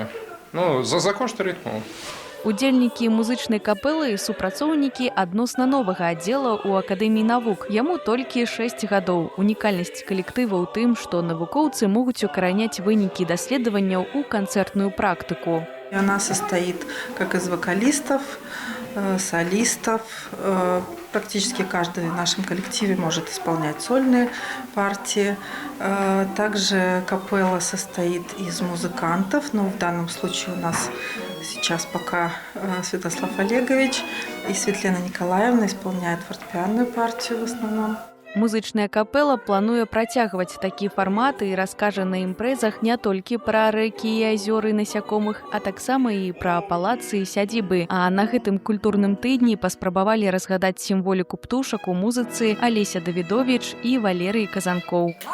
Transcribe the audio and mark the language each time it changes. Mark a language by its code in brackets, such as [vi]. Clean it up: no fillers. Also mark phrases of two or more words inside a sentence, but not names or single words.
[be] За кошт рытму. Удзельнікі музычнай капэлы і супрацоўнікі адносна новага аддзела ў Акадэміі навук. Яму толькі 6 гадоў. Унікальнасць калектыва ў тым, што навукоўцы могуць укараняць вынікі даследаванняў у канцэртную практыку. [ru] Она состоит как из вокалистов, солистов. Практически каждый в нашем коллективе может исполнять сольные партии. Также капелла состоит из музыкантов. Но в данном случае у нас сейчас пока Святослав Олегович и Светлана Николаевна исполняют фортепианную партию в основном. [be] Музычная капэла плануе працягваць такі фармат і раскажа на імпрэзах не толькі пра рэкі і азёры насякомых, а таксама і пра палацы і сядзібы. А на гэтым культурным тыдні паспрабавалі разгадаць сімволіку птушак у музыцы Алеся Давідовіч і Валерый Казанкоў.